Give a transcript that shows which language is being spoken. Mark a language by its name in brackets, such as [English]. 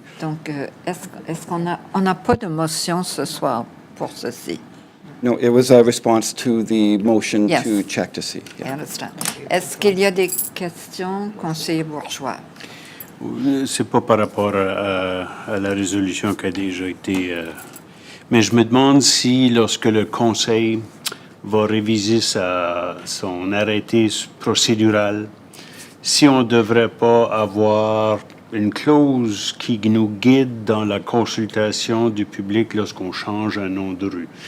[French] Donc, est-ce qu'on n'a pas de motion ce soir pour ceci? [English] No, it was a response to the motion Yes. to check to see. I understand. [French] Est-ce qu'il y a des questions, conseiller Bourgeois? C'est pas par rapport à la résolution qui a déjà été... mais je me demande si, lorsque le Conseil va réviser son arrêté procédural, si on ne devrait pas avoir une clause qui nous guide dans la consultation du public lorsqu'on change un nom de rue.